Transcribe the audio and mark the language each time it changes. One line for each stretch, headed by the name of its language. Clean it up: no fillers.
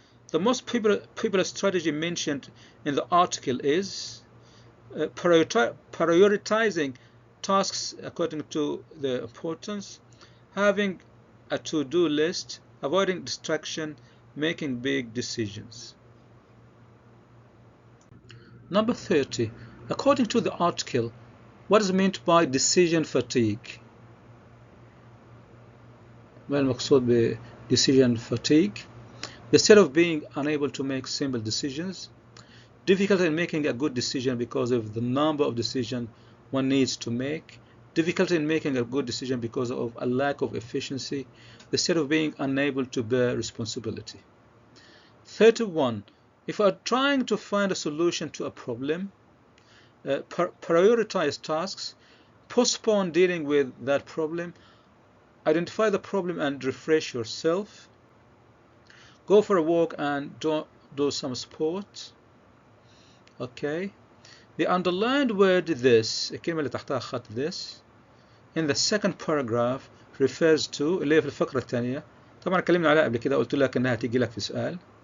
English: The most popular strategy mentioned in the article is prioritizing tasks according to their importance, having a to-do list, avoiding distraction, making big decisions. Number 30. According to the article, what is meant by decision fatigue?
Arabic: ما المقصود ب decision fatigue?
English: The state of being unable to make simple decisions, difficulty in making a good decision because of the number of decisions one needs to make, difficulty in making a good decision because of a lack of efficiency, the state of being unable to bear responsibility. 31. If you are trying to find a solution to a problem, prioritize tasks, postpone dealing with that problem, identify the problem and refresh yourself, go for a walk and do some sport. Okay. The underlined word this,
Arabic: الكلمة اللي تحتها خط
English: this, in the second paragraph refers to
Arabic: اللي هي في الفقرة الثانية. طبعا اتكلمنا عليها قبل كده، قلت لك انها تيجي لك في سؤال.